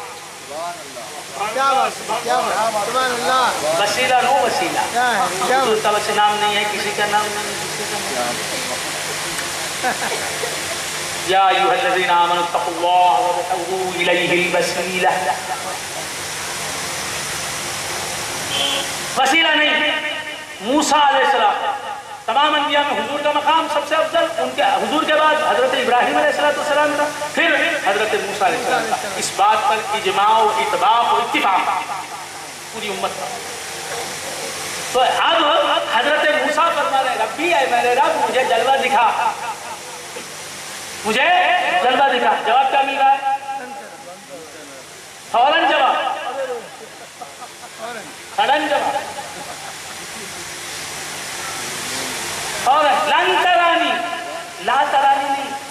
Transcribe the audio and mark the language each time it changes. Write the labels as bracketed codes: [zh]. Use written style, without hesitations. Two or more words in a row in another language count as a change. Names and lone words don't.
[ur] وسیلہ نو وسیلہ, حضور کا وسیلہ نام نہیں ہے, کسی کا نام نہیں, [ar] یا ایھا الذین آمنوا اتقوا اللہ وابتغوا الیہ الوسیلہ. [ur] وسیلہ نہیں. موسیٰ علیہ السلام تمام انبیاء میں حضور کا مقام سب سے افضل, ان کے حضور کے بعد حضرت ابراہیم علیہ السلام کا, پھر حضرت موسیٰ علیہ السلام کا. اس بات پر اجماع و اتباق و اتفاق پوری امت پر. تو اب حضرت موسیٰ فرما رہے ربی اے میرے رب مجھے جلوہ دکھا, مجھے جلوہ دکھا. جواب کیا مل رہا ہے؟ فوراً جواب, سڈن جواب, اور [ar] لن ترانی, لا ترانی [ur] نہیں.